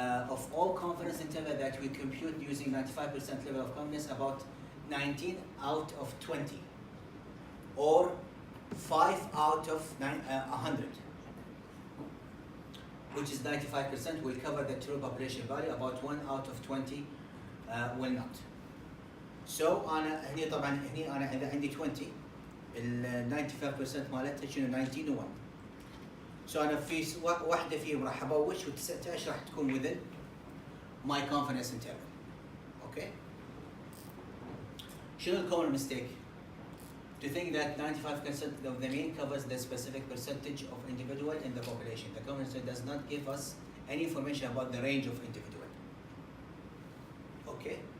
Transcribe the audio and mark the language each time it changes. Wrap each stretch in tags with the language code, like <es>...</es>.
<en>of all confidence interval that we compute using 95% level of confidence about 19 out of 20 or 5 out of 100 which is 95% will cover the true population value about 1 out of 20 will not.</en> <ar>So أنا هني طبعا هني أنا إذا عندي 20 ال 95% مالتها شنو 19 و 1. So أنا في واحدة فيهم راح أبوش و19 راح تكون</ar> <en>within my confidence interval. Okay.</en> <ar>شنو</ar> <en>الcommon mistake? To think that 95% of the mean covers the specific percentage of individual in the population. The common mistake does not give us any information about the range of individual. Okay.</en>